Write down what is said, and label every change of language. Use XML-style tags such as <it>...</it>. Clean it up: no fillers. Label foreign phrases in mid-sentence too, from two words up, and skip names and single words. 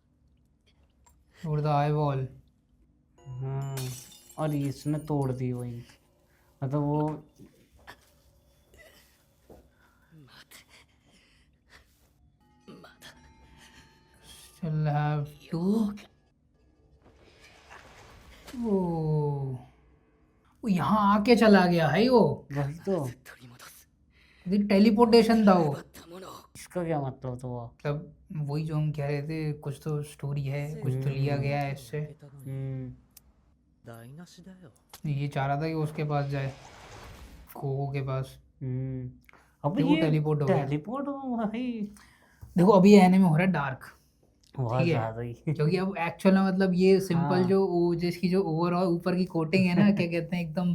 <en>और the eye ball</en> <hi>हाँ, और इसने तोड़ दी वही, मतलब वो</hi> <ja>まだ</ja> <en>still have two</en> <hi>वो यहाँ आके चला गया है वो वही तो।</hi> <ja>取り戻す</ja> <hi>टेलीपोर्टेशन था वो</hi> <ja>奪ったものを</ja> <hi>इसका क्या मतलब तो हुआ? मतलब वही जो हम कह रहे थे कुछ तो स्टोरी है कुछ तो लिया गया है इससे</hi> <ja>台無しだよ。</ja> <hi>ये चाह रहा था कि उसके पास जाए कोको के पास अब देखो ये teleport हो गया। टेलीपोर्ट भाई देखो अभी ये एनिमे हो रहा है डार्क बहुत ठीक है। ज्यादा ही। क्योंकि अब एक्चुअल में मतलब ये सिंपल हाँ। जो जिसकी जो ओवरऑल ऊपर की कोटिंग है ना क्या कहते हैं एकदम</hi>